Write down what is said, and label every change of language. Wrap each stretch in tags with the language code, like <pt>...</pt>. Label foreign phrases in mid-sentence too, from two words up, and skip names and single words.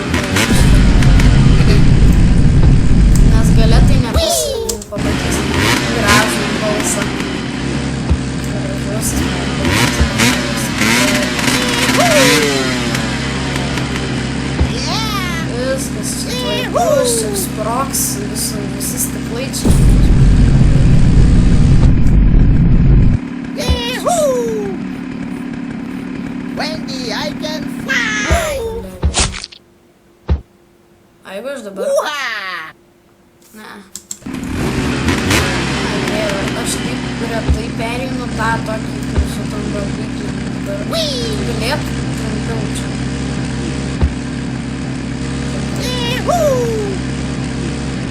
<lt>Nes gale tai pamatys gražų balsą. Gražiausias viskas čia tvarkus, čia sprogs, visi stiklai čia.</lt> <en>Wendy, I can fly!</en> <lt>A jeigu aš dabar... Ne. Aš taip retai pereinu tą tokį, kur su tom barbikiu. Galėtų trumpiau čia.</lt>